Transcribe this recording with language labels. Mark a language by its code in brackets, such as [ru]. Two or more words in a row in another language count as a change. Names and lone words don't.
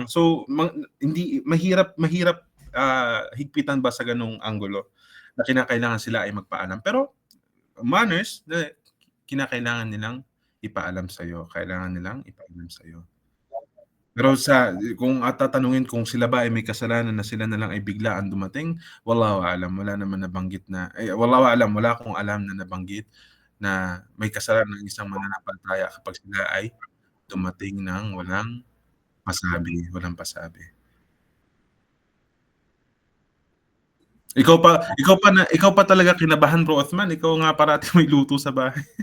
[tl] So, hindi mahirap mahirap, higpitan ba sa gano'ng anggulo na kinakailangan sila ay magpaalam. Pero manners na kinakailangan nilang ipaalam sa'yo, kailangan nilang ipaalam sa'yo. Pero kung tatanungin kung sila ba ay may kasalanan na sila na lang ay biglaan dumating, [ar] والله أعلم, [tl] wala naman nabanggit na [ar] والله أعلم, [tl] wala akong alam na nabanggit na may kasalanan ng isang mananampalataya kapag sila ay dumating ng walang pasabi. Ikaw pa talaga kinabahan Bro Othman, ikaw nga parating may luto sa bahay.